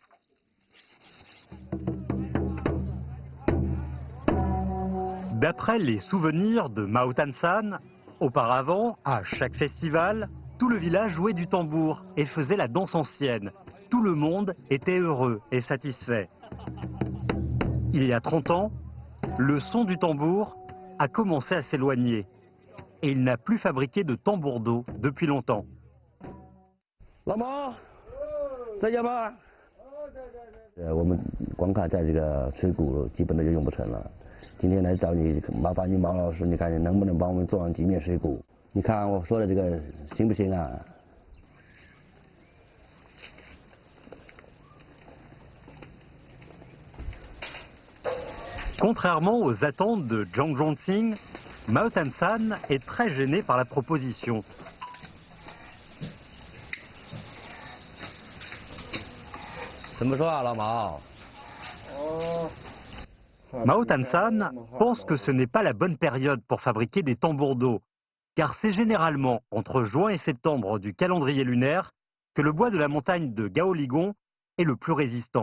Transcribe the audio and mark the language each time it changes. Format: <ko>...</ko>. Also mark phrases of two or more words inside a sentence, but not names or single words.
<fr>D'après les souvenirs de Mao Tansan, auparavant, à chaque festival, tout le village jouait du tambour et faisait la danse ancienne. Tout le monde était heureux et satisfait. Il y a 30 ans, le son du tambour a commencé à s'éloigner et il n'a plus fabriqué de tambour-do depuis longtemps.</fr> <zh>老毛，在家吗？我们光看在这个吹鼓，基本的就用不成了。今天来找你，麻烦你毛老师，你看你能不能帮我们做上几面水鼓？你看我说的这个行不行啊？</zh> <fr>Contrairement aux attentes de Zhang Zhongxing, Mao Tansan est très gêné par la proposition. Mao Tansan pense que ce n'est pas la bonne période pour fabriquer des tambours-do, car c'est généralement entre juin et septembre du calendrier lunaire que le bois de la montagne de Gaoligong est le plus résistant.</fr>